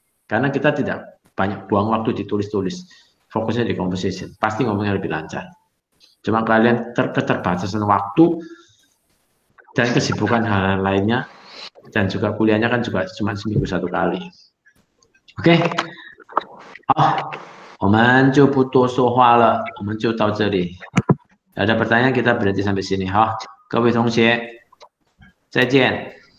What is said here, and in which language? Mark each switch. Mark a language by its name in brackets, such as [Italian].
[Indonesian] Karena kita tidak banyak buang waktu ditulis-tulis, fokusnya di composition, pasti ngomongnya lebih lancar. Cuma kalian keterbatasan waktu dan kesibukan hal lainnya, dan juga kuliahnya kan juga cuma seminggu 1 kali. Oke. [Chinese] 好，我们就不多说话了，我们就到这里。 [Indonesian] ada pertanyaan kita berhenti sampai sini哈， [Chinese] 各位同学，再见。